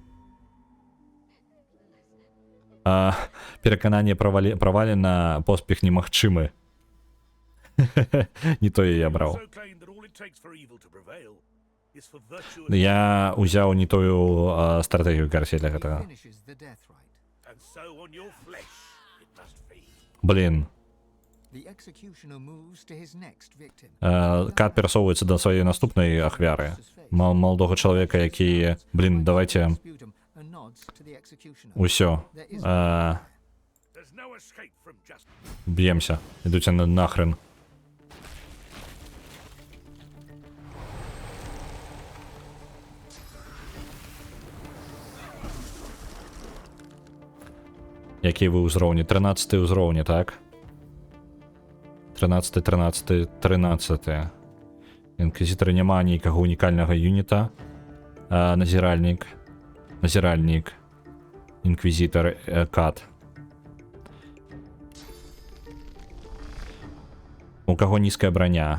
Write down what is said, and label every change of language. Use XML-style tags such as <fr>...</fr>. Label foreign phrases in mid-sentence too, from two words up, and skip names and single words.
<be>Перакананне правалена, поспех немагчымы. Не тое я браў. Я узяў не тую стратэгію карсей для</be> <en>He</en> <be>гэтага.</be> <en>finishes the death rite.</en> <be>Блін.</be> <en>The executioner moves to his next victim.</en> <be>Кат перасоўваецца да сваёй наступнай ахвяры. Маладога чалавека, які... Блін, давайте...</be> <en>Sputum and nods to the executioner.</en> <be>Усё.</be> <en>There is There's no escape from justice.</en> <be>Б'емся. Ідуце нахрен. Які ви ўзроўні? 13 ўзроўні, так? 13, 13, 13. Інквізітары няма ніякага унікальнага юніта. Назіральнік. Назіральнік. Інквізітар кат. У каго нізкая броня.</be>